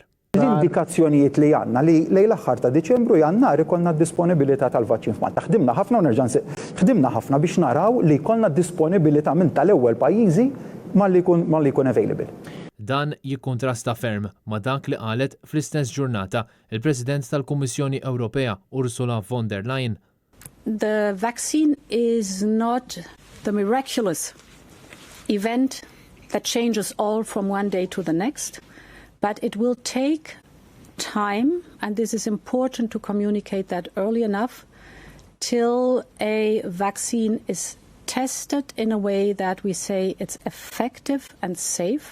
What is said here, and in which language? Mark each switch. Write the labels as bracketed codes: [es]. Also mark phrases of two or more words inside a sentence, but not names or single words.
[mt] L-indikazzjonijiet li għandna li lejn l-aħħar ta' Diċembru Jannar ikollna d-disponibilità tal-vaċċin f'Malta. Ħdimna ħafna u ħdimna ħafna biex naraw li jkollna d-disponibilità minn tal-ewwel pajjiżi malli jkun available. Dan jikkontrasta ferm ma' dak li qalet fl-istess ġurnata il-President tal-Kummissjoni Ewropea Ursula von der Leyen. [en] The vaccine is not the miraculous event that changes all from one day to the next, but it will take time, and this is important to communicate that early enough, till a vaccine is tested in a way that we say it's effective and safe.